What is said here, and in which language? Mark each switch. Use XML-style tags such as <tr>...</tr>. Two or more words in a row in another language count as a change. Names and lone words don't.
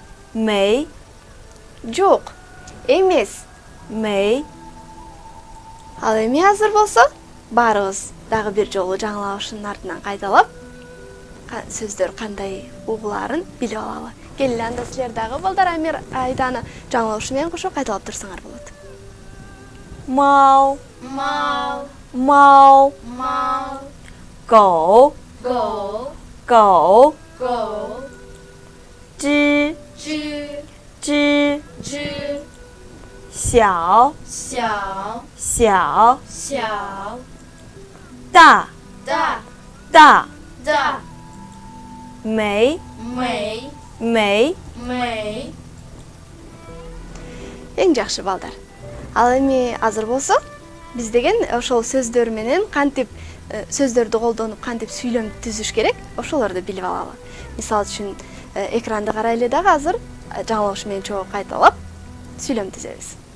<ky>жок, эмес,</ky> <zh>没</zh> <ky>Ал эми азыр болсо баарыбыз дагы бир жолу жаңылашынын артынан кайталап сөздөр кандай угулаарын билип алалы. Келели анда силер дагы балдар Амир Айданы жаңылышы менен кошо кайталап турсаңар болот.</ky> <zh>猫猫猫猫狗狗狗狗只只只只小小小小大大大大没美没美</zh> <ky>Эң жакшы балдар. Ал эми азыр болсо биз деген ошол сөздөр менен кантип сөздөрдү колдонуп кантип сүйлөм түзүш керек, ошолорду билип алалы. Мисалы үчүн экранды карайлы дагы азыр жаңылыш менен чогуу кайталап сүйлөм түзөбүз.</ky>